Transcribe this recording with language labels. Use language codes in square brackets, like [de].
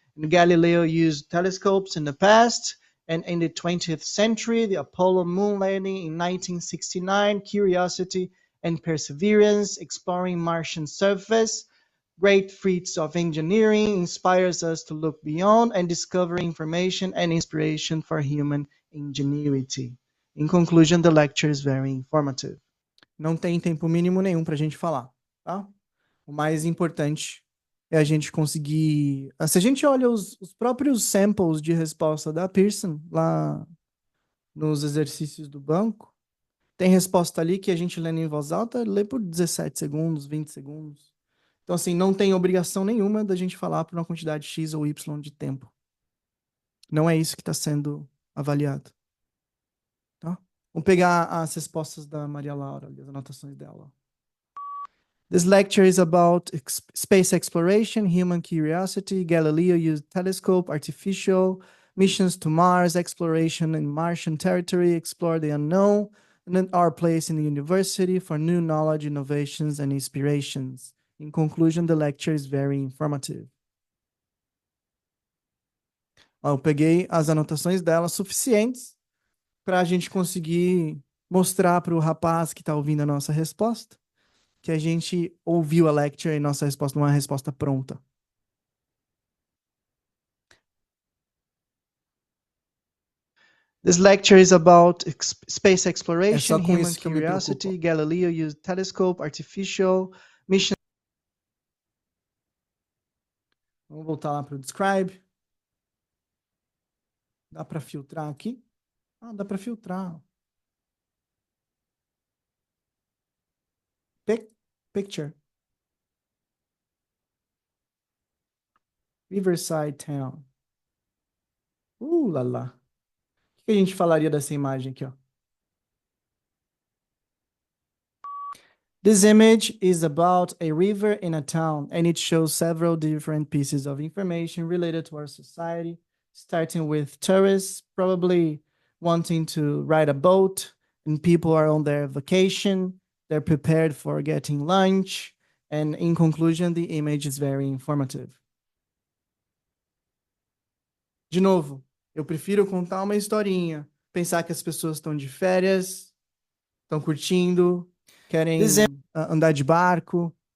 [en] And Galileo used telescopes in the past, and in the 20th century, the Apollo moon landing in 1969, Curiosity and Perseverance exploring Martian surface. Great feats of engineering inspires us to look beyond and discover information and inspiration for human ingenuity. In conclusion, the lecture is very informative. [pt] Não tem tempo mínimo nenhum pra gente falar, tá? O mais importante é a gente conseguir... Se a gente olha os próprios samples de resposta da Pearson, lá nos exercícios do banco, tem resposta ali que a gente lendo em voz alta, lê por 17 segundos, 20 segundos. Então, assim, não tem obrigação nenhuma da gente falar por uma quantidade X ou Y de tempo. Não é isso que está sendo avaliado. Tá? Vamos pegar as respostas da Maria Laura, as anotações dela. [en] This lecture is about space exploration, human curiosity, Galileo used telescope, artificial, missions to Mars, exploration in Martian territory, explore the unknown, and then our place in the university for new knowledge, innovations, and inspirations. In conclusion, the lecture is very informative. [pt] Eu peguei as anotações dela suficientes para a gente conseguir mostrar para o rapaz que está ouvindo a nossa resposta que a gente ouviu a lecture e nossa resposta não é uma resposta pronta. [en] This lecture is about space exploration, [pt] com [en] human [pt] isso que eu me [en] curiosity, [pt] preocupo. [en] Galileo used telescope, artificial, mission. [pt] Vamos voltar lá para o describe. Dá para filtrar aqui? Dá para filtrar. [en] Picture. [pt] Riverside Town. Lá lá. O que a gente falaria dessa imagem aqui, ó? [en] This image is about a river in a town, and it shows several different pieces of information related to our society, starting with tourists probably wanting to ride a boat, and people are on their vacation, they're prepared for getting lunch, and in conclusion, the image is very informative. [pt] De novo, eu prefiro contar uma historinha, pensar que as pessoas estão de férias, estão curtindo, querem andar de barco.